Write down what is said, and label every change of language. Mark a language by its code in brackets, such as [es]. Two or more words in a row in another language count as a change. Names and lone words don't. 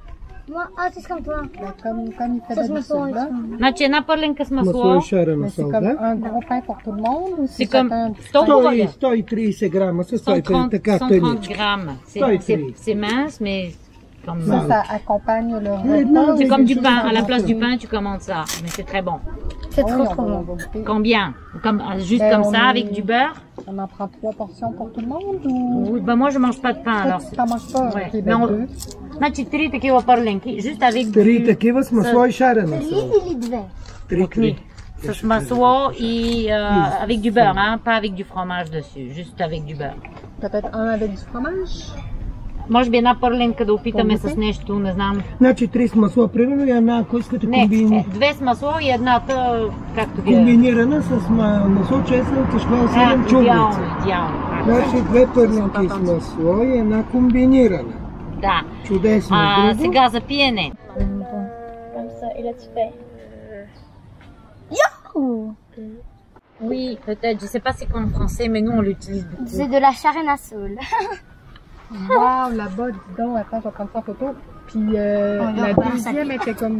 [fr] Moi, c'est comme toi. Comme il fait d'habitude, là. [bg] Значи една пърленка с масло. [fr] C'est comme un gros pain pour tout le monde ou C'est comme [bg] 130 грама, [fr] 130 grammes. C'est mince, mais comme ça accompagne le repas. c'est comme du pain. À la place du pain, tu commandes ça. Mais c'est très bon. C'est Oui, trop on trop va- Oh. bon. on va goûter. Combien? Juste Ben, comme on ça, est- avec du beurre? On en prend 3 portions pour tout le monde ou... Oui, ben moi je mange pas de pain alors. Tu n'en manges pas? Ouais. Ok, Mais ben on- 2. [bg] Значи 3 такива пърленки, [fr] juste avec [bg] Три [fr] du... [bg] такива с масло и шарена са. Или две. Три. с масло и [fr] avec du beurre, hein, pas avec du fromage dessus, juste avec du beurre. Peut-être un avec du fromage? [bg] Може би една пърленка да опитаме Помните? с нещо, не знам. Значи 3 с масло, примерно, и една, ако искате Не, 2 с масло и едната, както ги е. комбинирана с масло, чесън, кишмал, сирен, чубница. Идеално, идеално. Значи 2 пърленки с масло и една комбинирана. Да. Чудесно. Друго? Сега за пиене. [fr] Comme ça. Et là, tu fais. Yahoo! Oui, peut-être, je sais pas c'est quoi en français, mais nous on l'utilise beaucoup. C'est de la charène à saule. Wow, là-bas, dis donc, attends, je vais prendre ça en photo. Puis la deuxième était comme...